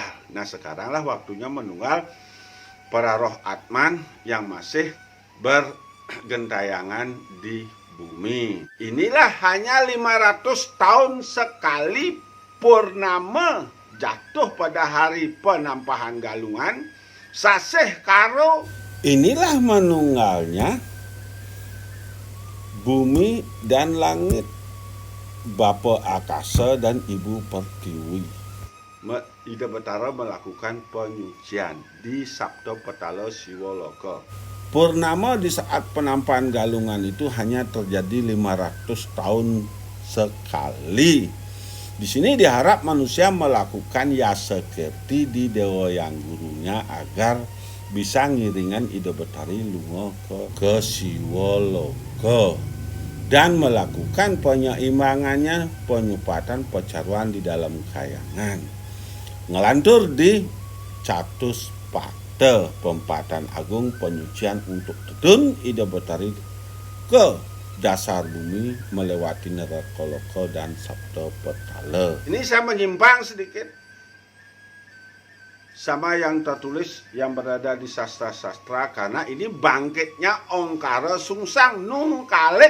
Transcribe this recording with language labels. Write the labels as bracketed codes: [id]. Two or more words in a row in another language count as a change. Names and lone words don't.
[id] Nah, sekaranglah waktunya menunggal para roh atman yang masih bergentayangan di bumi. Inilah hanya 500 tahun sekali purnama jatuh pada hari penampahan Galungan, sasih karo. Inilah menunggalnya bumi dan langit, Bapa Akasa dan Ibu Pertiwi. Ida Betara melakukan penyucian di Sabda Petala Siwaloka. Purnama di saat penampahan Galungan itu hanya terjadi 500 tahun sekali. Di sini diharap manusia melakukan yasekirti di dewa yang gurunya agar bisa [ban] ngiringan Ida Betari lunga [id] ke Siwaloka dan melakukan penyeimbangannya, penyupatan, pecaruan di dalam kayangan. Ngelantur di Catuspata, pempatan agung penyucian untuk tutun Ida Betari ke dasar bumi melewati neraka loka dan Sabda Petala. Ini saya menyimpang sedikit. sama yang tertulis yang berada di sastra-sastra, karena ini bangkitnya Ongkara Sungsang Nung Kalik.